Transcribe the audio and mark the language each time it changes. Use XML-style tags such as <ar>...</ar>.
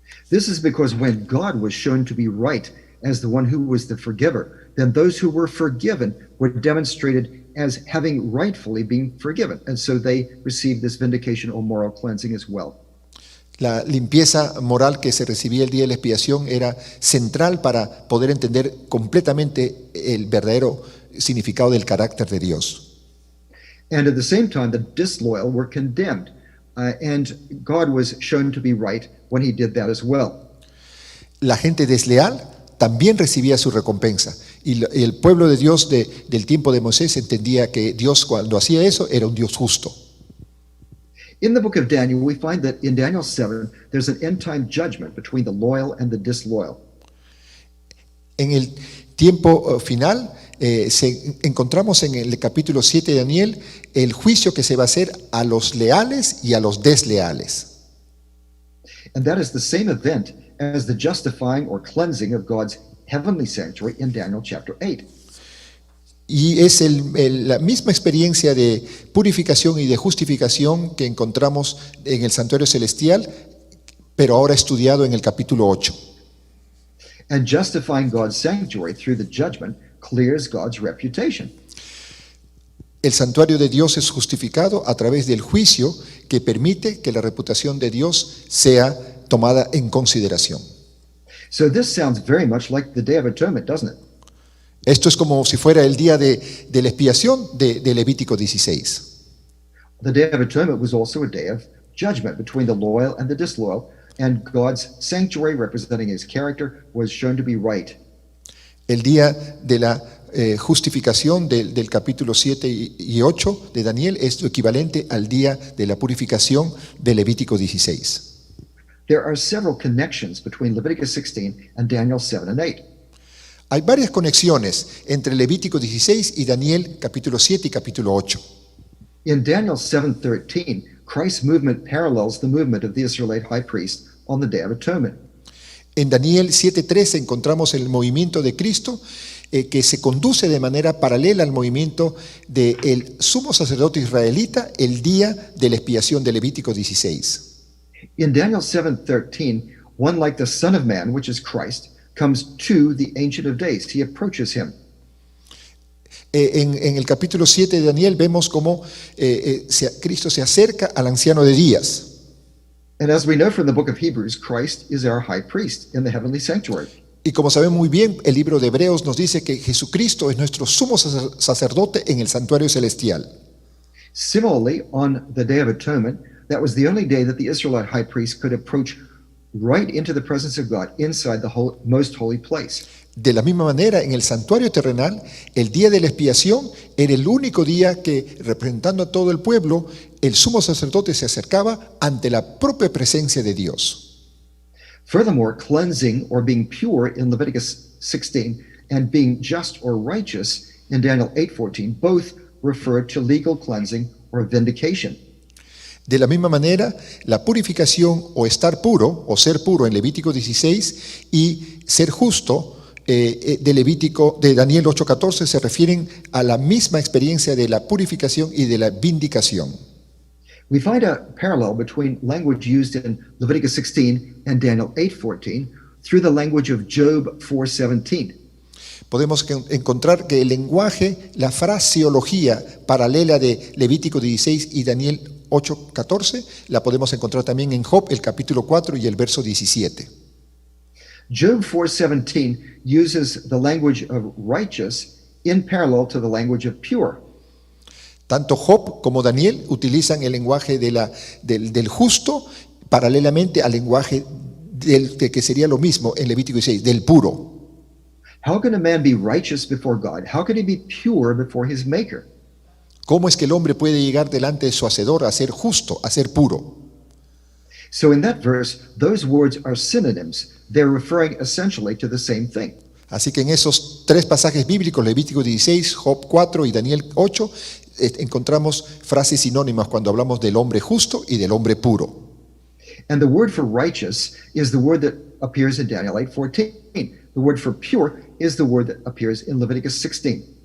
<en>This is because when God was shown to be right as the one who was the forgiver, then those who were forgiven were demonstrated as having rightfully been forgiven. And so they received this vindication or moral cleansing as well.</en> <es>La limpieza moral que se recibía el día de la expiación era central para poder entender completamente el verdadero significado del carácter de Dios.</es> <en>And at the same time, the disloyal were condemned. And God was shown to be right when he did that as well.</en> <es>La gente desleal también recibía su recompensa. Y el pueblo de Dios del tiempo de Moisés entendía que Dios, cuando hacía eso, era un Dios justo.</es> <en>In the book of Daniel, we find that in Daniel 7, there's an end-time judgment between the loyal and the disloyal.</en> <es>En el tiempo final, encontramos en el capítulo 7 de Daniel el juicio que se va a hacer a los leales y a los desleales.</es> <en>And that is the same event as the justifying or cleansing of God's heavenly sanctuary in Daniel chapter 8.</en> <es>Y es la misma experiencia de purificación y de justificación que encontramos en el santuario celestial, pero ahora estudiado en el capítulo 8.</es> <en>And justifying God's sanctuary through the judgment clears God's reputation.</en> <es>El santuario de Dios es justificado a través del juicio que permite que la reputación de Dios sea tomada en consideración.</es> <en>So this sounds very much like the Day of Atonement, doesn't it?</en> <es>Esto es como si fuera el día de la expiación de Levítico 16.</es> <en>The Day of Atonement was also a day of judgment between the loyal and the disloyal, and God's sanctuary, representing his character, was shown to be right.</en> <es>El día de la justificación del capítulo 7 y 8 de Daniel es lo equivalente al día de la purificación de Levítico 16.</es> <en>There are several connections between Leviticus 16 and Daniel 7 and 8.</en> <es>Hay varias conexiones entre Levítico 16 y Daniel capítulo 7 y capítulo 8.</es> <en>In Daniel 7:13, Christ's movement parallels the movement of the Israelite high priest on the Day of Atonement.</en> <es>En Daniel 7:13 encontramos el movimiento de Cristo que se conduce de manera paralela al movimiento del sumo sacerdote israelita el día de la expiación de Levítico 16.</es> <en>In Daniel 7:13, one like the Son of Man, which is Christ, comes to the Ancient of Days. He approaches him.</en> <es>En el capítulo 7 de Daniel vemos cómo Cristo se acerca al anciano de días.</es> <en>And as we know from the book of Hebrews, Christ is our high priest in the heavenly sanctuary.</en> <es>Y como sabemos muy bien, el libro de Hebreos nos dice que Jesucristo es nuestro sumo sacerdote en el santuario celestial.</es> <en>Similarly, on the Day of Atonement, that was the only day that the Israelite high priest could approach right into the presence of God inside the most holy place.</en> <es>De la misma manera, en el santuario terrenal, el día de la expiación era el único día que, representando a todo el pueblo, el sumo sacerdote se acercaba ante la propia presencia de Dios.</es> <en>Furthermore, cleansing or being pure in Leviticus 16 and being just or righteous in Daniel 8:14 both refer to legal cleansing or vindication.</en> <es>De la misma manera, la purificación o estar puro o ser puro en Levítico 16 y ser justo de Daniel 8:14 se refieren a la misma experiencia de la purificación y de la vindicación.</es> <en>We find a parallel between language used in Leviticus 16 and Daniel 8:14 through the language of Job 4:17.</en> <es>Podemos encontrar que el lenguaje, la fraseología paralela de Levítico 16 y Daniel 8:14, la podemos encontrar también en Job, el capítulo 4 y el verso 17.</es> <en>Job 4:17 uses the language of righteous in parallel to the language of pure.</en> <es>Tanto Job como Daniel utilizan el lenguaje del justo paralelamente al lenguaje de que sería lo mismo en Levítico 16, del puro.</es> <en>How can a man be righteous before God? How can he be pure before his maker?</en> <es>¿Cómo es que el hombre puede llegar delante de su hacedor a ser justo, a ser puro?</es> <en>So in that verse, those words are synonyms. They're referring essentially to the same thing.</en> <es>Así que en esos tres pasajes bíblicos, Levítico 16, Job 4 y Daniel 8, encontramos frases sinónimas cuando hablamos del hombre justo y del hombre puro.</es> <en>And the word for righteous is the word that appears in Daniel 8:14. The word for pure is the word that appears in Leviticus 16.</en>